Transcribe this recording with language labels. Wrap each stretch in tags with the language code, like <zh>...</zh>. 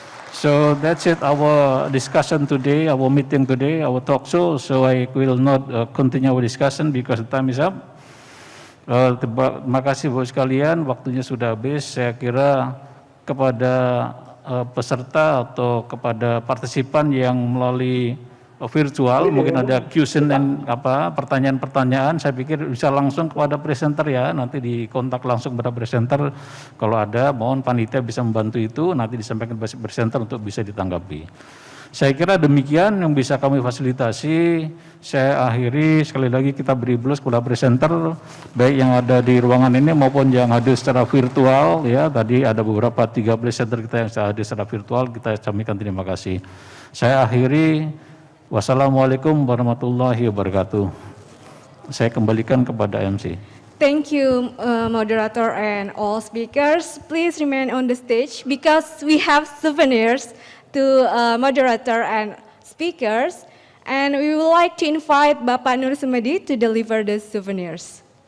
<en>So that's it, our discussion today, our meeting today, our talk show. So I will not continue our discussion because the time is up.</en> <id>Terima kasih Bapak sekalian, waktunya sudah habis. Saya kira kepada peserta atau kepada partisipan yang melalui virtual, mungkin ada question dan pertanyaan-pertanyaan, saya pikir bisa langsung kepada presenter ya, nanti dikontak langsung kepada presenter. Kalau ada, mohon panitia bisa membantu itu, nanti disampaikan kepada presenter untuk bisa ditanggapi. Saya kira demikian yang bisa kami fasilitasi. Saya akhiri, sekali lagi kita beri blus kepada presenter, baik yang ada di ruangan ini maupun yang hadir secara virtual. Ya, tadi ada beberapa 3 presenter kita yang hadir secara virtual, kita sampaikan terima kasih. Saya akhiri, wassalamualaikum warahmatullahi wabarakatuh. Saya kembalikan kepada MC.</id> <en>Thank you, moderator and all speakers. Please remain on the stage because we have souvenirs to moderator and speakers, and we would like to invite Bapak Nur Sumedi to deliver the souvenirs.</en>